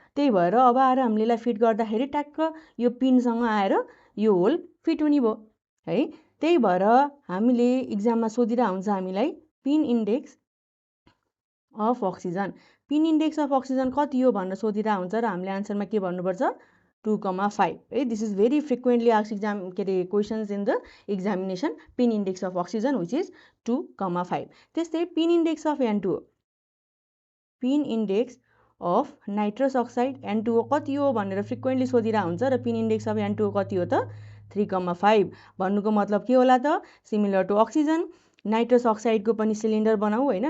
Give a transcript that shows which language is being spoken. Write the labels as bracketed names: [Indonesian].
[Nepali] त्यही भएर अब आएर हामीले यसलाई फिट गर्दाखेरि ट्याक्क यो पिनसँग आएर यो होल फिट हुने भयो है। त्यही भएर हामीले इक्जाममा सोधिरा हुन्छ हामीलाई pin index of oxygen. Pin index of oxygen कति हो भनेर सोधिरा हुन्छ र हामीले आन्सरमा के भन्नुपर्छ 2,5 है। [English] This is very frequently asked exam के अरे questions in the examination pin index of oxygen which is 2,5। [Nepali] त्यस्तै pin index of N2O, pin index of nitrous oxide N2O कति हो भनेर फ्रिक्वेन्टली सोधिरा हुन्छ र पिन इन्डेक्स अफ N2O कति हो त 3,5। भन्नुको मतलब के होला त सिमिलर टु अक्सिजन नाइट्रस अक्साइडको पनि सिलिन्डर बनाऊ होइन।